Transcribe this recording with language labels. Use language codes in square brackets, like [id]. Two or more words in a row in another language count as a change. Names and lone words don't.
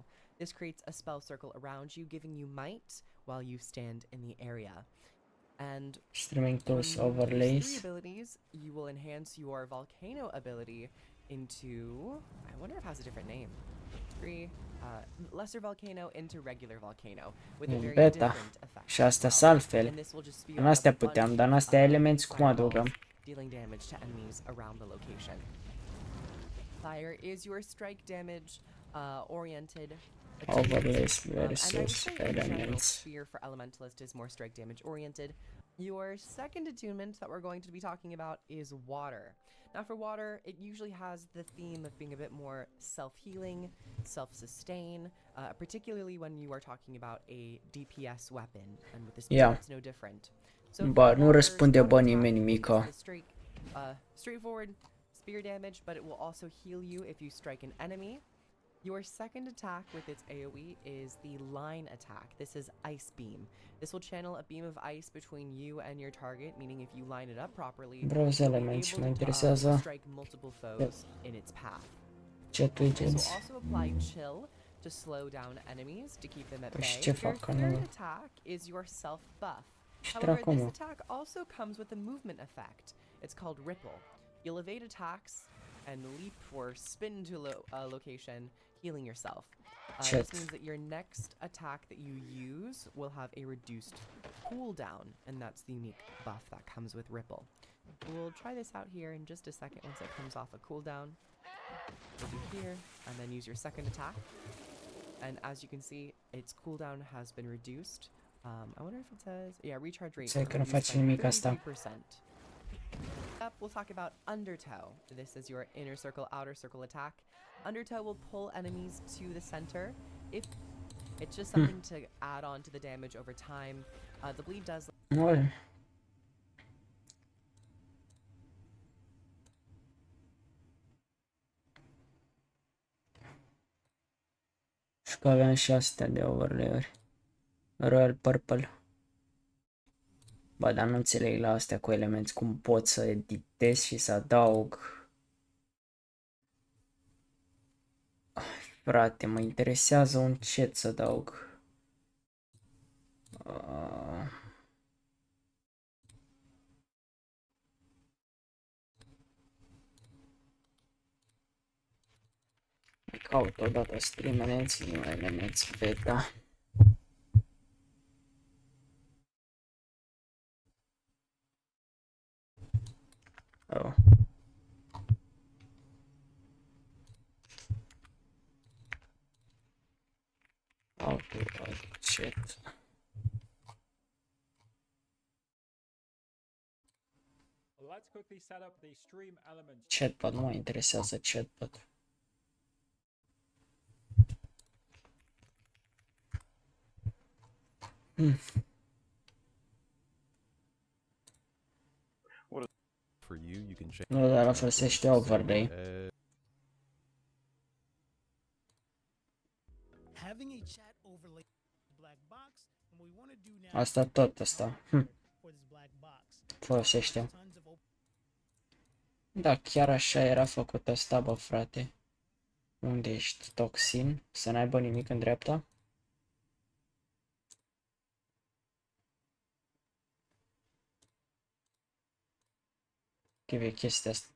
[en] This creates a spell circle around you, giving you might while you stand in the area. And streaming tools overlays. 3 abilities, you will enhance your Volcano ability into, I wonder if it has a different name. 3 Lesser Volcano into Regular Volcano with a very different effect. [ro] Și astea sunt altfel. În astea puteam, dar în astea elemente cum adăugăm? [en] Dealing damage to enemies around the location. Fire is your strike damage oriented overlays versus elements. Spear for Elementalist is more strike damage oriented. Your second attunement that we're going to be talking about is Water. Now for Water, it usually has the theme of being a bit more self-healing, self-sustain, particularly when you are talking about a DPS weapon, and with the spear it's no different. So [ro] nu răspunde bă nimeni nimica. [en] Straightforward spear damage, but it will also heal you if you strike an enemy. Your second attack with its AoE is the line attack. This is Ice Beam. This will channel a beam of ice between you and your target, meaning if you line it up properly, you'll be able to strike multiple foes in its path. This will also apply Chill to to slow down enemies to keep them at [ro] Păi și [en] bay. [ro] ce [en] Your [ro] fac că [en] third [ro] nu... [en] attack is your self buff. [ro] Și [en] However, [ro] dracu, [en] this [ro] mă. [en] attack also comes with a movement effect. It's called Ripple. You'll evade attacks and leap or spin to a location, healing yourself. This Chat. means that your next attack that you use will have a reduced cooldown, and that's the unique buff that comes with Ripple. We'll try this out here in just a second once it comes off a cooldown. We'll do here, and then use your second attack. And as you can see, its cooldown has been reduced. I wonder if it says, yeah, recharge rate [ro] Stai că nu [en] reduced [ro] face [en] by [ro] nimic asta. [en] 33%. Up, we'll talk about Undertow. This is your inner circle, outer circle attack. Undertow will pull enemies to the center. If it's just something to add on to the damage over time. The bleed does. [ro] Oi. Și că aveam și astea de overlay-uri. [en] Royal Purple. [ro] Ba, dar nu înțeleg la astea cu elemente cum pot să editez și să adaug. Frate, mă interesează un chat să adaug. Caut odată stream elements, nu elements beta. [en] Oh. Auto chat. Let's quickly set up the stream elements. Chatbot, [ro] nu mă interesează chatbot. [en] For you, you can change. [ro] Nu, dar folosește overlay. [en] Having a chat overlay black box, and we want to do now. [ro] Asta tot asta. [en] For this black box. [ro] Folosește. [en] Tons of [ro] Da, chiar așa era făcut asta, bă, frate. Unde ești? Toxin? Să n-aibă nimic în dreapta? Trebuie chestia asta.